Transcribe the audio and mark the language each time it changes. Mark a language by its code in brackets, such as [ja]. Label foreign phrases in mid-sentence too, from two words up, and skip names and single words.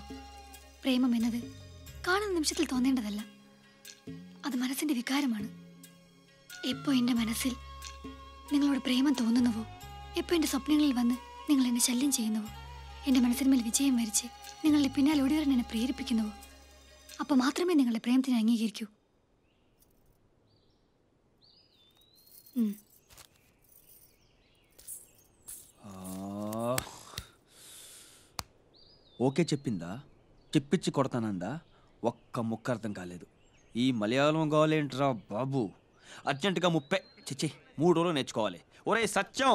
[ml] പ്രേമം എന്നത് കാണുന്ന നിമിഷത്തിൽ തോന്നേണ്ടതല്ല, അത് മനസ്സിന്റെ വികാരമാണ്. എപ്പോ എൻ്റെ മനസ്സിൽ നിങ്ങളോട് പ്രേമം തോന്നുന്നുവോ, എപ്പോ എൻ്റെ സ്വപ്നങ്ങളിൽ വന്ന് നിങ്ങൾ എന്നെ ശല്യം ചെയ്യുന്നുവോ, എൻ്റെ മനസ്സിന്മേൽ വിജയം വരിച്ച് നിങ്ങളുടെ പിന്നാലെ ഓടിവരാൻ എന്നെ പ്രേരിപ്പിക്കുന്നുവോ, അപ്പോൾ മാത്രമേ നിങ്ങളുടെ പ്രേമത്തിനെ അംഗീകരിക്കൂ. [te] ఓకే చెప్పిందా? చెప్పించి కొడతానందా? ఒక్క ముక్క అర్థం కాలేదు. ఈ మలయాళం కావాలేంట్రా బాబు? అర్జెంటుగా 3 రోజులు నేర్చుకోవాలి. ఒరే సత్యం!